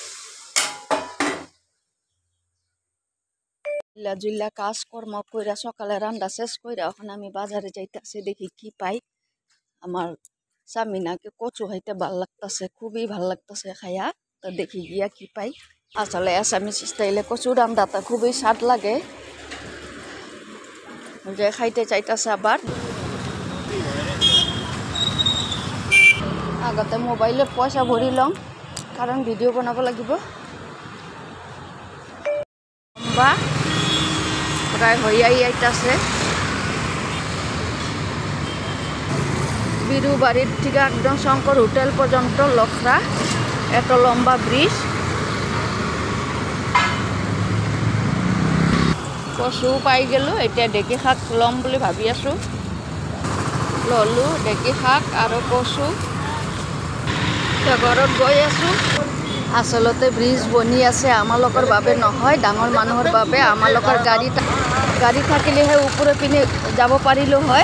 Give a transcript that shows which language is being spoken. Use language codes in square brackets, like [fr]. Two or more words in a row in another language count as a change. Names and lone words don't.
[bn] জুইলা কাজকর্ম কইরা সকালে রান্না শেষ কইরা এখন আমি বাজারে যাইতেছি, দেখি কি পাই। আমার স্বামী নাকি কচু খাইতে ভাল লাগতেছে, খুবই ভাল লাগতেছে খাইয়া। তো দেখি গিয়া কি পাই। আসলে [en] Assamese style [bn] কচু রান্নাটা খুবই স্বাদ লাগে, যে খাইতে চাইতেছে। [as] আবার আগতে মোবাইলত পয়সা ভরি লম, কারণ ভিডিও বনাব লাগিব। [bn] বা প্রায় হইয়াই আইতাছে। বিরু বাড়ির থেকে একদম শঙ্কর হোটেল পর্যন্ত লখরা, এত লম্বা ব্রিজ। [as] কচু পাই গেল, এতিয়া ঢেঁকী শাক লম বুলি ভাবি আছো। ললো ঢেঁকী শাক আৰু কচু। ঘৰত গৈ আছো। আচলতে ব্রিজ বনি আছে আমালোকৰ বাবে নহয়, ডাঙৰ মানুহৰ বাবে। আমালোকৰ গাড়ী থাকিলেহে ওপৰে পিনে যাব পাৰিলো হয়।